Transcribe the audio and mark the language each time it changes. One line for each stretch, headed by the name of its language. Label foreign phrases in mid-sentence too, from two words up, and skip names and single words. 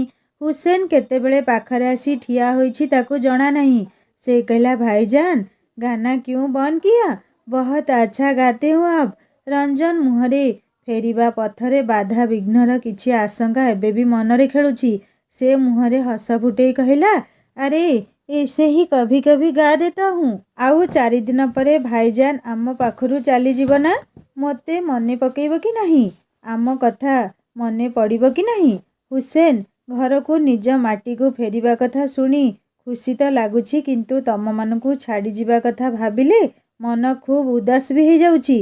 Odia: ହୁସେନ କେତେବେଳେ ପାଖରେ ଆସି ଠିଆ ହୋଇଛି ତାକୁ ଜଣା ନାହିଁ। ସେ କହିଲା,
Hindi: भाईजान, गाना क्यों बंद किया? बहुत अच्छा गाते हूँ आप।
Odia: ରଞ୍ଜନ ମୁହଁରେ ଫେରିବା ପଥରେ ବାଧା ବିଘ୍ନର କିଛି ଆଶଙ୍କା ଏବେ ବି ମନରେ ଖେଳୁଛି। ସେ ମୁହଁରେ ହସ ଫୁଟେଇ କହିଲା,
Hindi: ଆରେ ऐसे ही कभी कभी गा देता हूँ।
Odia: ଆଉ 4 ଦିନ ପରେ ଭାଇଜାନ ଆମ ପାଖରୁ ଚାଲିଯିବ ନା? ମୋତେ ମନେ ପକେଇବ କି ନାହିଁ? ଆମ କଥା ମନେ ପଡ଼ିବ କି ନାହିଁ? ହୁସେନ ଘରକୁ ନିଜ ମାଟିକୁ ଫେରିବା କଥା ଶୁଣି ଖୁସି ତ ଲାଗୁଛି, କିନ୍ତୁ ତମମାନଙ୍କୁ ଛାଡ଼ିଯିବା କଥା ଭାବିଲେ ମନ ଖୁବ୍ ଉଦାସ ବି ହେଇଯାଉଛି।